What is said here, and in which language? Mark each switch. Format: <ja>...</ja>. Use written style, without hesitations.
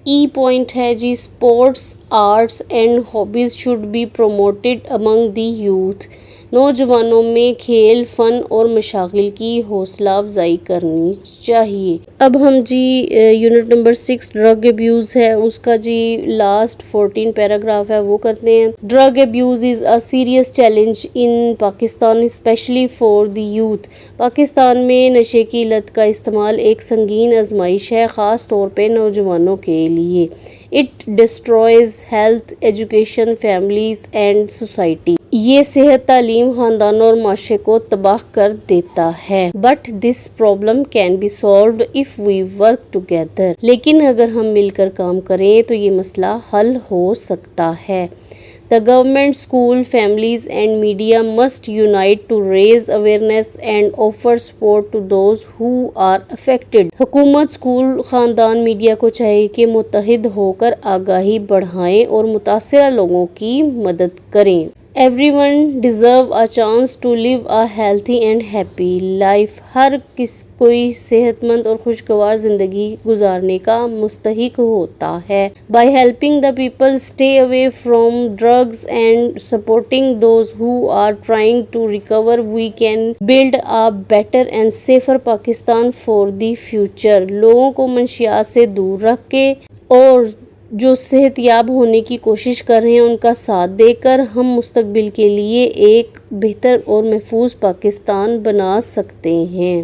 <ur>E point ہے</ur> <en>Sports, arts and hobbies should be promoted among the youth.</en> <ur>نوجوانوں میں کھیل، فن اور مشاغل کی حوصلہ افزائی کرنی چاہیے. اب ہم یونٹ نمبر 6 ڈرگ ایبیوز ہے اس کا لاسٹ 14 پیراگراف ہے وہ کرتے ہیں.</ur> <en>Drug abuse is a serious challenge in Pakistan especially for the youth.</en> <ur>Pakistan میں نشے کی لت کا استعمال ایک سنگین آزمائش ہے خاص طور پہ نوجوانوں کے لیے.</ur> <en>It destroys health, education, families and society.</en> <ur>یہ صحت، تعلیم، خاندانوں اور معاشرے کو تباہ کر دیتا ہے.</ur> <en>But this problem can be solved if we work together.</en> <ur>لیکن اگر ہم مل کر کام کریں تو یہ مسئلہ حل ہو سکتا ہے.</ur> <en>The government, school, families and media must unite to raise awareness and offer support to those who are affected.</en> <ur>حکومت، اسکول، خاندان، میڈیا کو چاہیے کہ متحد ہو کر آگاہی بڑھائیں اور متاثرہ لوگوں کی مدد کریں.</ur> <en>Everyone deserve a chance to live a healthy and happy life.</en> <ur>ہر کوئی صحت مند اور خوشگوار زندگی گزارنے کا مستحق ہوتا ہے.</ur> <en>By helping the people stay away from drugs and supporting those who are trying to recover, we can build a better and safer Pakistan for the future.</en> <ur>لوگوں کو منشیات سے دور رکھ کے اور جو صحت یاب ہونے کی کوشش کر رہے ہیں ان کا ساتھ دے کر ہم مستقبل کے لیے ایک بہتر اور محفوظ پاکستان بنا سکتے ہیں.</ur>